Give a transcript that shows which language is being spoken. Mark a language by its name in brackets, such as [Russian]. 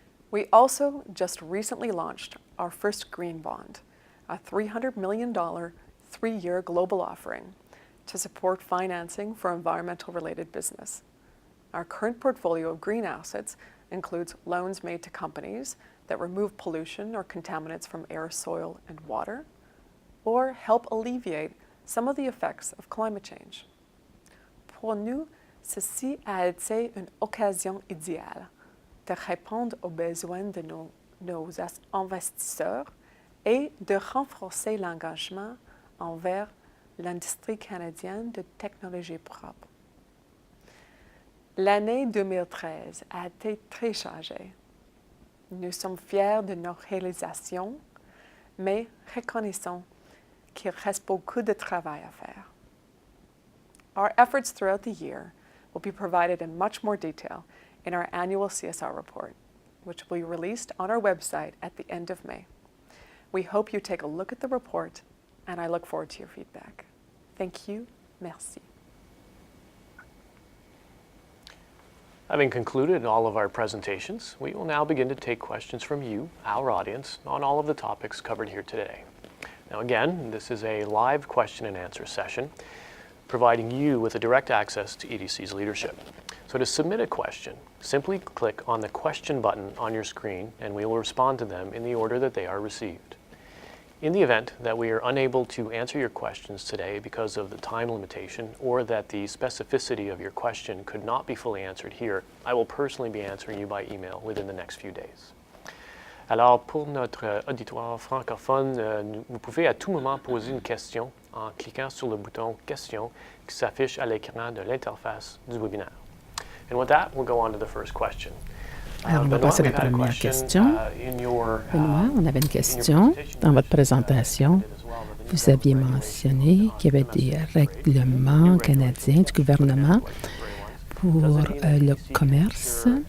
[English] We also just recently launched our first green bond, a $300 million 3-year global offering to support financing for environmental-related business. Our current portfolio of green assets includes loans made to companies that remove pollution or contaminants from air, soil, and water, or help alleviate some of the effects of climate change. [French] Pour nous, ceci a été une occasion idéale de répondre aux besoins de nos investisseurs et de renforcer l'engagement envers l'industrie canadienne de technologie propre. L'année 2013 a été très chargée. Nous sommes fiers de nos réalisations, mais reconnaissons qu'il reste beaucoup de travail à faire. [English] Our efforts throughout the year will be provided in much more detail in our annual CSR report, which will be released on our website at the end of May. We hope you take a look at the report, and I look forward to your feedback. Thank you. [French] Merci. [English] Having concluded all of our presentations, we will now begin to take questions from you, our audience, on all of the topics covered here today. Now again, this is a live question and answer session, providing you with a direct access to EDC's leadership. So to submit a question, simply click on the question button on your screen and we will respond to them in the order that they are received. In the event that we are unable to answer your questions today because of the time limitation or that the specificity of your question could not be fully answered here, I will personally be answering you by email within the next few days. [French] Alors, pour notre auditoire francophone, vous pouvez à tout moment poser une question en cliquant sur le bouton « Question » qui s'affiche à l'écran de l'interface du webinaire. [English] And with that, we'll go on to the first question. [French] Alors, on va passer à la première question. Benoît, on avait une question dans votre présentation. Vous aviez mentionné qu'il y avait des règlements canadiens du gouvernement pour le commerce.